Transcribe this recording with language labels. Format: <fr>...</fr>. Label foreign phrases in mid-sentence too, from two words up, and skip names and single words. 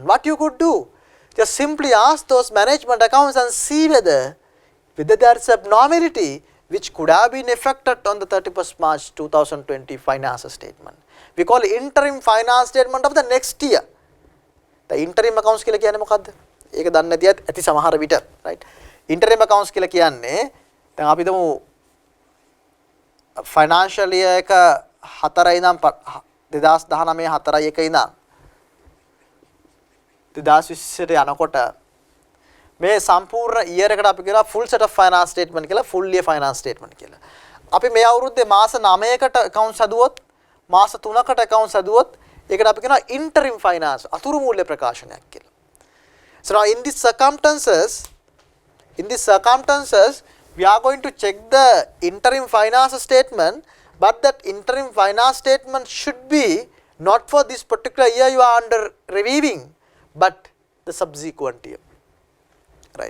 <en>What you could do? Just simply ask those management accounts and see whether there is abnormality which could have been affected on the 31st March 2020 finance statement. We call interim finance statement of the next year. The interim accounts</en> <si>කියලා කියන්නේ මොකද්ද? ඒක දන්නේ නැතිවත් ඇති සමහර විට, right?</si> <en>Interim accounts</en> <si>කියලා කියන්නේ දැන් අපි හිතමු</si> <en>financial year</en> <si>එක 4 ඉඳන් 2019 4 1 ඉඳන් 2020ට යනකොට මේ සම්පූර්ණ year එකට අපි කියනවා</si> <en>full set of finance statement</en> <si>කියලා,</si> <en>full year finance statement</en> <si>කියලා. අපි මේ අවුරුද්දේ මාස 9කට accounts හදුවොත්, මාස 3කට accounts හදුවොත් ඒකට අපි කියනවා</si> <en>interim finance,</en> <si>අතුරු මූල්‍ය ප්‍රකාශනයක් කියලා.</si> <en>So now in these circumstances, we are going to check the interim finance statement, but that interim finance statement should be not for this particular year you are under reviewing, but the subsequent year, right?</en>